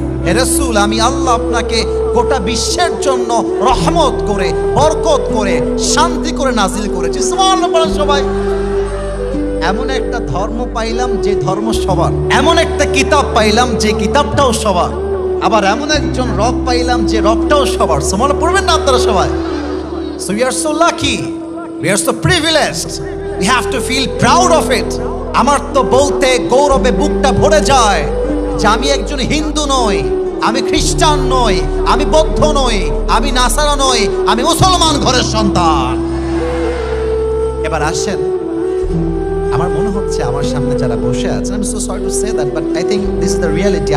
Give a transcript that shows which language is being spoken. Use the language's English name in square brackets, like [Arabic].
[Bangla] হে রাসূল, আমি আল্লাহ আপনাকে গোটা বিশ্বের জন্য রহমত করে, বরকত করে, শান্তি করে নাজিল করেছি। সুবহানাল্লাহ বলেন সবাই। এমন একটা ধর্ম পাইলাম যে ধর্ম সবার, এমন একটা কিতাব পাইলাম যে কিতাবটাও সবার, আবার এমন একজন রব পাইলাম যে রবটাও সবার। সুবহানাল্লাহ পড়বেন না আপনারা সবাই? [English] So we are so lucky, we are so privileged, we have to feel proud of it. [Bangla] আমার তো বলতে গৌরবে বুকটা ভরে যায় যে আমি একজন হিন্দু নই, আমি খ্রিস্টান নই, আমি বৌদ্ধ নই, আমি নাসারা নই, আমি মুসলমান ঘরের সন্তান। এবার আসেন, আমার মনে হচ্ছে আমার সামনে যারা বসে আছেন, [English] আমি so sorry to say that, but I think this is the reality.